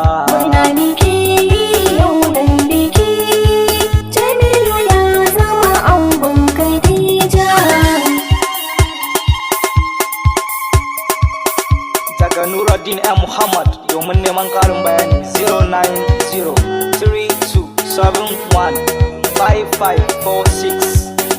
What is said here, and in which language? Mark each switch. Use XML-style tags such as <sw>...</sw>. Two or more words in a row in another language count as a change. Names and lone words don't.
<ha>Murna muke yi yau dan biki, Jamilu ya zama angon Khadija. Daga Nuruddin M Muhammad, domin neman ƙarin bayani, zero nine zero three two seven one five five four six.</ha>